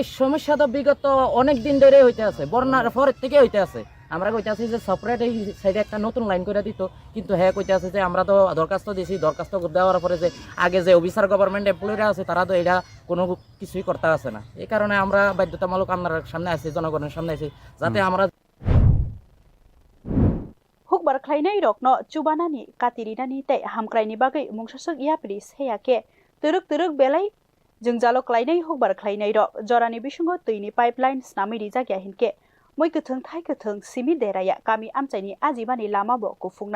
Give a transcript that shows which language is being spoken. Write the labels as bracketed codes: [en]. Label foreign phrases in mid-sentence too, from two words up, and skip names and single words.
[bn] সমস্যা তো বিগত অনেক দিন ধরে হইতে আছে, বন্যার পরের থেকে হইতে আছে। আমরা কইতে আছি যে সেপারেট এই সাইডে একটা নতুন লাইন করে দিত, কিন্তু হ্যাঁ কইতে আছে যে আমরা তো দরখাস্ত দিয়েছি, দরখাস্ত দেওয়ার পরে যে আগে যে [en] officer government employees [bn] আছে তারা তো এটা কোনো কিছুই করতে আছে না। এই কারণে আমরা বাধ্যতামূলক আপনার সামনে আছি, জনগণের সামনে আছি, যাতে আমরা [brx] हुकबार ख्लाइनाय रकनो चुबानानि कातिरिनानि तै हामक्राइनि बागै मुंसासक यापरि सेयाके तुरुक बेलाय जोंजालो ख्लाइनाय हुकबार ख्लाइनाय रक जरानि बिसुंगो दैनि पाइपलाइन स्नामैरि जागिया हिनके मै गोथों थाइ गोथों सिमि देराया गामि आमचाइनि आजिबानि लामाबो गुफुंनाय।